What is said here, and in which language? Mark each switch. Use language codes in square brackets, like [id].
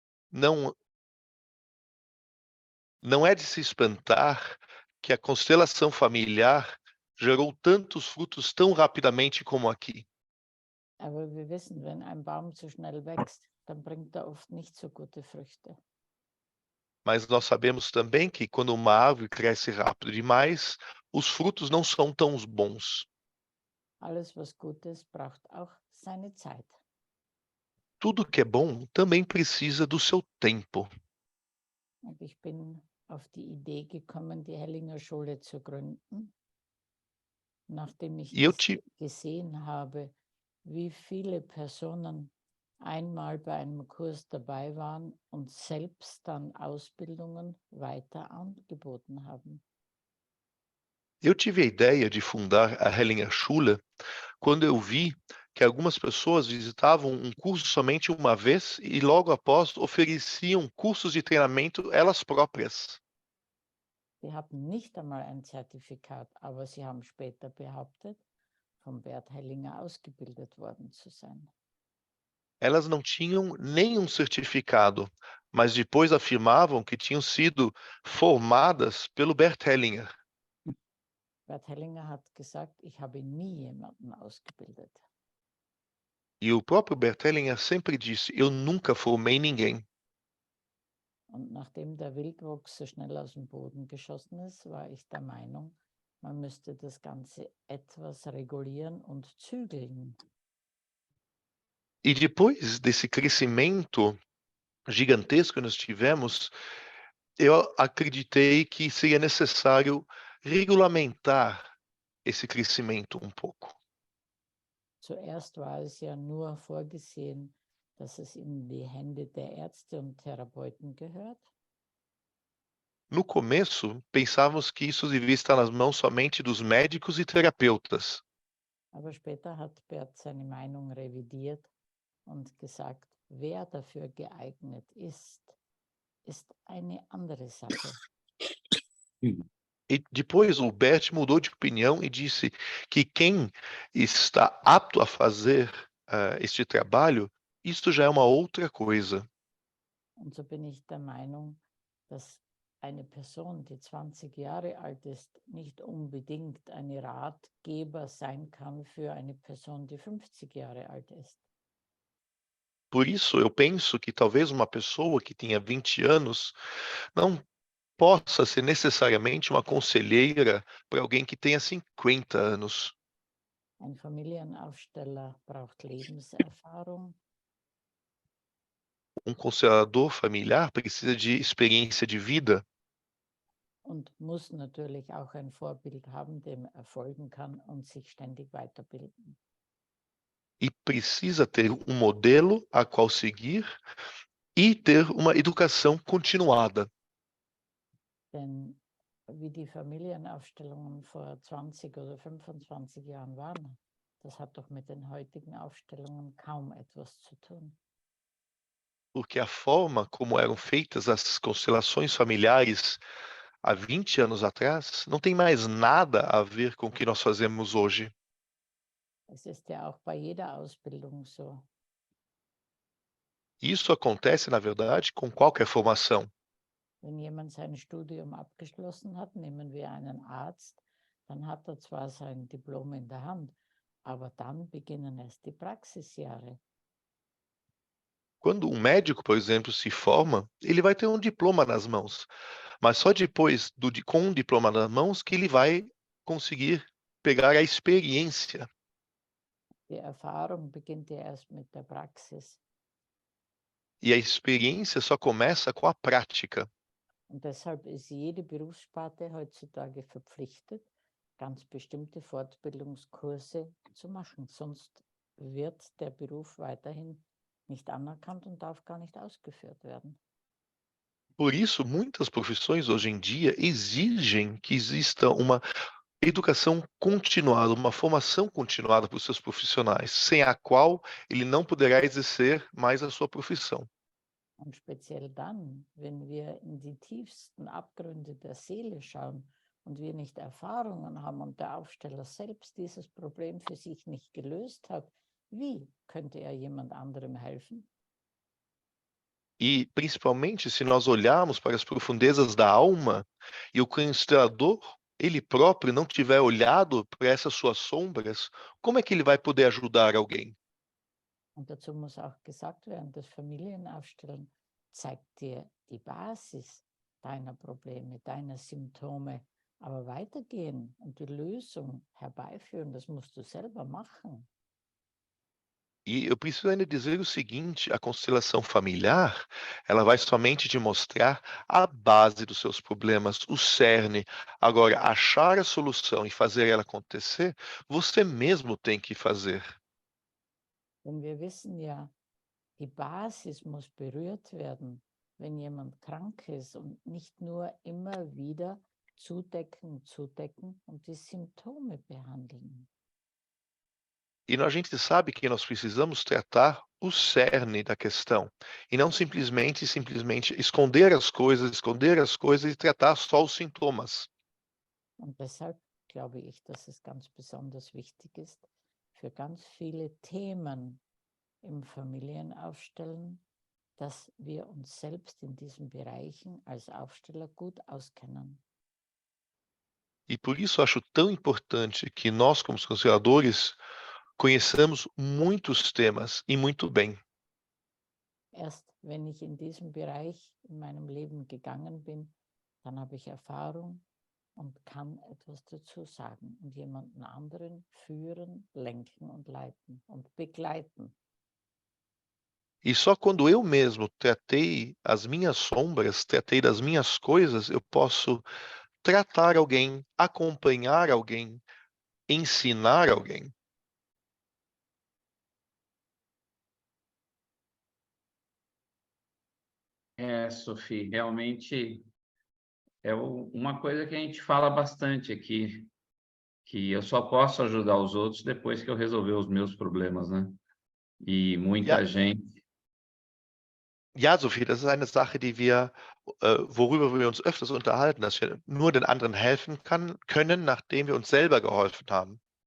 [pt] Não, não é de se espantar que a constelação familiar gerou tantos frutos tão rapidamente como aqui. [de] Aber wir wissen, wenn ein Baum zu schnell wächst, dann bringt er oft nicht so gute Früchte. [pt] Mas nós sabemos também que quando uma árvore cresce rápido demais, os frutos não são tão bons. [de] Alles, was gut ist, braucht auch seine Zeit. [pt] Tudo que é bom também precisa do seu tempo. [de] Und ich bin auf die Idee gekommen, die Hellinger Schule zu gründen, nachdem ich [pt] E eu te [de] gesehen habe, wie viele Personen einmal bei einem Kurs dabei waren und selbst dann Ausbildungen weiter angeboten haben. [pt] Eu tive a ideia de fundar a Hellinger Schule quando eu vi que algumas pessoas visitavam um curso somente uma vez e logo após ofereciam cursos de treinamento elas próprias. [de] Sie hatten nicht einmal ein Zertifikat, aber sie haben später behauptet, von Bert Hellinger ausgebildet worden zu sein. [pt] Elas não tinham nenhum certificado, mas depois afirmavam que tinham sido formadas pelo Bert Hellinger. [de] Bert Hellinger hat gesagt, ich habe nie jemanden ausgebildet. [pt] E o próprio Bert Hellinger sempre disse: Eu nunca formei ninguém. [de] Und nachdem der Wildwuchs so schnell aus dem Boden geschossen ist, war ich der Meinung, man müsste das Ganze etwas regulieren und zügeln. [pt] E depois desse crescimento gigantesco que nós tivemos, eu acreditei que seria necessário regulamentar esse crescimento um pouco. [de] Zuerst war es ja nur vorgesehen, dass es in die Hände der Ärzte und Therapeuten gehört. [pt] No começo, pensávamos que isso devia estar nas mãos somente dos médicos e terapeutas. [de] Aber später hat Bert seine Meinung revidiert und gesagt, wer dafür geeignet ist eine andere Sache. [pt] E depois o Bert mudou de opinião e disse que quem está apto a fazer este trabalho, isso já é uma outra coisa. [de] Und so bin ich der Meinung, dass eine Person, die 20 Jahre alt ist, nicht unbedingt eine Ratgeber sein kann für eine Person, die 50 Jahre alt ist. [pt] Por isso, eu penso que talvez uma pessoa que tenha 20 anos não possa ser necessariamente uma conselheira para alguém que tenha 50 anos. [de] Ein Familienaufsteller braucht Lebenserfahrung [pt] Um conselhador familiar precisa de experiência de vida [de] und muss natürlich auch ein Vorbild haben, dem er folgen kann und sich ständig weiterbilden. [pt] e precisa ter um modelo a qual seguir e ter uma educação continuada. [de] Denn wie die Familienaufstellungen vor 20 oder 25 Jahren waren, das hat doch mit den heutigen Aufstellungen kaum etwas zu tun. [pt] Porque a forma como eram feitas as constelações familiares há 20 anos atrás não tem mais nada a ver com o que nós fazemos hoje. [de] Es ist ja auch bei jeder Ausbildung so. [pt] Isso acontece, na verdade, com qualquer formação. [de] Wenn jemand sein Studium abgeschlossen hat, nehmen wir einen Arzt, dann hat er zwar sein Diplom in der Hand, aber dann beginnen erst die Praxisjahre. [pt] Quando um médico, por exemplo, se forma, ele vai ter um diploma nas mãos, mas só depois com um diploma nas mãos que ele vai conseguir pegar a experiência. [de] Die Erfahrung beginnt ja erst mit der Praxis. [pt] E a experiência só começa com a prática. [de] Und deshalb ist jede Berufssparte heutzutage verpflichtet, ganz bestimmte Fortbildungskurse zu machen. Sonst wird der Beruf weiterhin nicht anerkannt und darf gar nicht ausgeführt werden. [pt] Por isso, muitas profissões hoje em dia exigem que exista uma educação continuada, uma formação continuada para os seus profissionais, sem a qual ele não poderá exercer mais a sua profissão. [de] Und speziell dann, wenn wir in die tiefsten Abgründe der Seele schauen und wir nicht Erfahrungen haben und der Aufsteller selbst dieses Problem für sich nicht gelöst hat, wie könnte er jemand anderem helfen? [pt] E principalmente se nós olharmos para as profundezas da alma e o constelador, ele próprio, não tiver olhado para essas suas sombras, como é que ele vai poder ajudar alguém? [de] Und dazu muss auch gesagt werden, das Familienaufstellen zeigt dir die Basis deiner Probleme, deiner Symptome. Aber weitergehen und die Lösung herbeiführen, das musst du selber machen. [pt] E eu preciso ainda dizer o seguinte: a constelação familiar, ela vai somente te mostrar a base dos seus problemas, o cerne. Agora, achar a solução e fazer ela acontecer, você mesmo tem que fazer. [de] Denn wir wissen ja, die Basis muss berührt werden, wenn jemand krank ist und nicht nur immer wieder zudecken und die Symptome behandeln. [pt] E a gente sabe que nós precisamos tratar o cerne da questão e não simplesmente esconder as coisas e tratar só os sintomas. [de] Und deshalb glaube ich, dass es ganz besonders wichtig ist, für ganz viele Themen im Familienaufstellen, dass wir uns selbst in diesen Bereichen als Aufsteller gut auskennen. [pt] E por isso acho tão importante que nós, como conselhadores, conheçamos muitos temas e muito bem. [de] Erst wenn ich in diesem Bereich in meinem Leben gegangen bin, dann habe ich Erfahrung und kann etwas dazu sagen und jemanden anderen führen, lenken und leiten und begleiten. [pt] E só quando eu mesmo tratei as minhas sombras, tratei das minhas coisas, eu posso tratar alguém, acompanhar alguém, ensinar alguém. Sophie, realmente uma coisa que a gente fala bastante aqui, que eu só posso ajudar os outros depois que eu resolver os meus problemas, né? E [de] Ja, [pt] muita gente, [de] ja, Sophie, das ist eine Sache, worüber wir uns öfters unterhalten, dass wir nur den anderen können, nachdem wir uns selber geholfen haben.